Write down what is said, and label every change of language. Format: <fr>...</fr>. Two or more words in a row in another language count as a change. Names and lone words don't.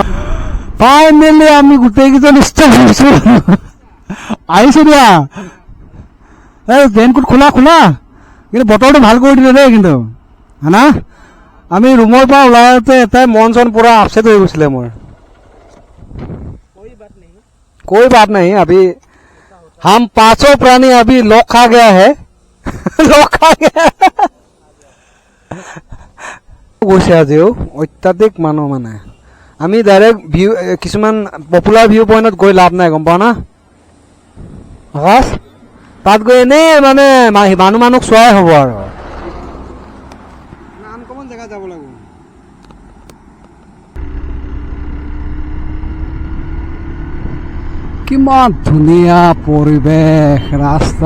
<as>ফাইনেলি আমি গোটেইকেইজন ষ্টাৰ্ট হৈছোঁ। আহিছোঁ দিয়া। এই ৰেইনকোট খোলা খোলা, কিন্তু বতৰটো ভাল কৰি দিলে দেই কিন্তু, হা। আমি ৰুমৰ পৰা ওলাই আহোঁতে এটাই মন চন পূৰা আপছেট হৈ গৈছিলে মোৰ।</as> <hi>कोई बात नहीं, अभी हम 5 प्राणी अभी लॉक खा गया है। लॉक खा गया</hi> <as>গৈছে আজিও অত্যাধিক মানুহ। মানে আমি</as> <en>direct view</en> <as>কিছুমান</as> <en>popular view point</en> <as>গৈ লাভ নাই, গম পাওঁ না। আকাশ তাত গৈ এনেই মানে মানুহক চোৱাই হ'ব আৰু। আনকমন জেগা যাব লাগিব। কিমান ধুনীয়া পৰিৱেশ, ৰাস্তা।</as>